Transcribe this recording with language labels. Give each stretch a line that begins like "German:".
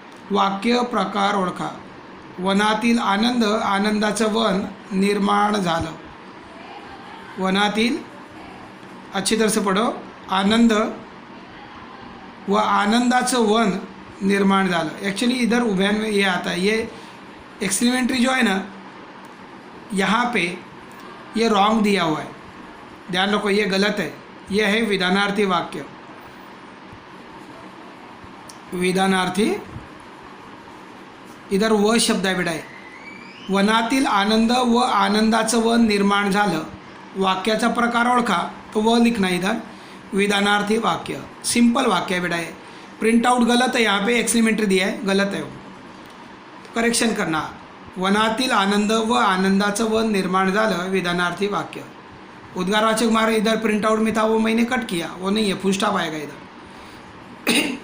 Marathi: वाक्य प्रकार ओळखा. वनातील आनंद, आनंदाचं वन निर्माण झालं. वनातील,
Hindi: अच्छी तरह से पढ़ो,
Marathi: आनंद व आनंदाचं वन निर्माण झालं.
Hindi: एक्चुअली इधर उभयान में ये आता है, ये एक्सप्लीमेंट्री जो है ना, यहाँ पे ये रॉन्ग दिया हुआ है, ध्यान रखो, ये गलत है. ये है विधानार्थी वाक्य. विधानार्थी, इधर व शब्द आहे बेटा.
Marathi: वनातील आनंद व आनंदाचं वन निर्माण झालं. वाक्याचा प्रकार ओळखा,
Hindi: तो व लिखना इधर. विधानार्थी वाक्य, सिंपल वाक्य है बेटा. ये प्रिंट आउट गलत है, यहाँ पे एक्सप्लीमेंट्री दिया है, गलत है वो, करेक्शन करना.
Marathi: वनातील आनंद व आनंदाचं वन निर्माण झालं, विधानार्थी वाक्य.
Hindi: उद्गारवाचक मार्ग इधर प्रिंट आउट में था, वो मैंने कट किया, वो नहीं है, फुल स्टॉप आएगा इधर.